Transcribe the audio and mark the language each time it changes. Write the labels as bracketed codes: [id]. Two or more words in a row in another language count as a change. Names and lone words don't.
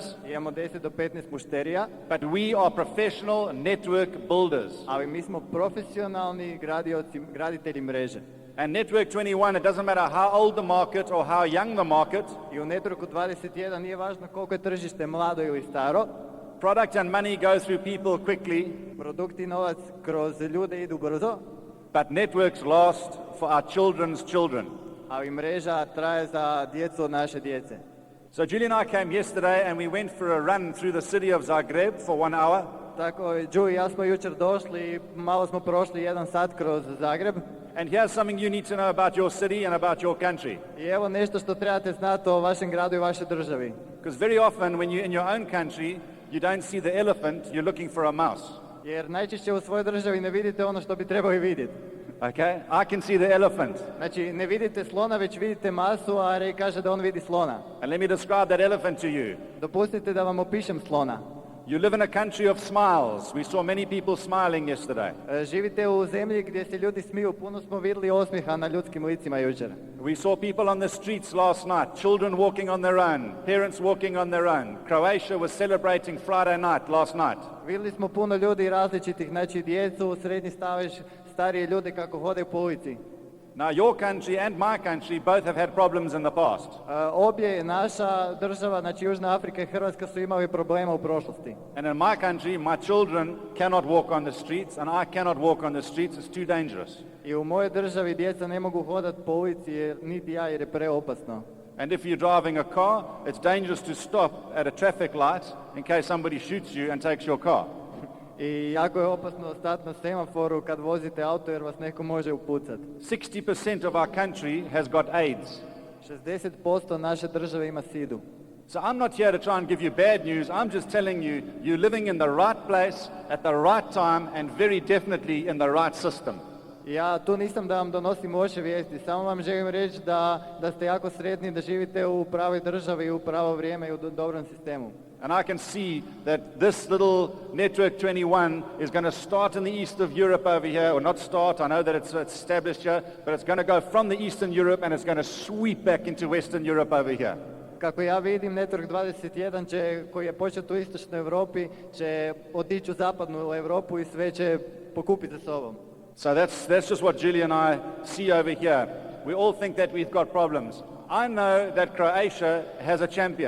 [hr] Imamo 10 do 15 mušterija. [en] But we are professional network builders. [hr] Ali mi smo profesionalni graditelji mreže. [en] And Network 21, it doesn't matter how old the market or how young the market, [hr] I u Networku 21 nije važno koliko je tržište mlado ili staro, [en] product and money go through people quickly, [hr] produkti i novac kroz ljude idu brzo, [en] but networks last for our children's children. [hr] ali mreža traje za djecu od naše djece. [en] So Julie and I came yesterday and we went for a run through the city of Zagreb for 1 hour. [hr] Tako, Julie i ja smo jučer došli i malo smo prošli 1 sat kroz Zagreb. [en] And here's something you need to know about your city and about your country. [hr] I evo nešto što trebate znati o vašem gradu i vašoj državi. [en] Because very often when you're in your own country, you don't see the elephant, you're looking for a mouse. [hr] Jer najčešće u svojoj državi ne vidite ono što bi trebali vidjeti. [en] Okay? I can see the elephant. [hr] Znači, ne vidite slona, već vidite masu, a Ray kaže da on vidi slona. [en] And let me describe that elephant to you. [hr] Dopustite da vam opišem slona. [en] You live in a country of smiles. We saw many people smiling yesterday. [hr] Živite u zemlji gdje se ljudi smiju, puno smo vidjeli osmijeha na ljudskim licima jučer. [en] We saw people on the streets last night, children walking on their own, parents walking on their own. Croatia was celebrating Friday night last night. [hr] Vidjeli smo puno ljudi različitih, znači djecu, srednji stavež, starije ljude kako hode po ulici. [en] Now your country and my country both have had problems in the past. [hr] Obje naša država, znači Južna Afrika i Hrvatska su imali problema u prošlosti. [en] And in my country, my children cannot walk on the streets and I cannot walk on the streets. It's too dangerous. [hr] I u mojoj državi djeca ne mogu hodati po ulici niti ja jer je preopasno. [en] And if you're driving a car, it's dangerous to stop at a traffic light in case somebody shoots you and takes your car. [hr] I jako je opasno stati na semaforu kad vozite auto jer vas neko može upucati. [en] 60% of our country has got AIDS. [hr] 60% naše države ima sidu. [en] So I'm not here to try and give you bad news. I'm just telling you, you're living in the right place at the right time and very definitely in the right system. [hr] Ja tu nisam da vam donosim loše vijesti, samo vam želim reći da ste jako sretni, da živite u pravoj državi i u pravo vrijeme i u dobrom sistemu. [en] And I can see that this little Network 21 is going to start in the east of Europe over here, or not start, I know that it's established here, but it's going to go from the Eastern Europe and it's going to sweep back into Western Europe over here. [hr] Kako ja vidim, Network 21 koji je počet u istočnoj Europi, će otići u zapadnu Europu i sve će pokupiti za sobom. [en] So that's just what Julie and I see over here. We all think that we've got problems. I know that Croatia has a champion.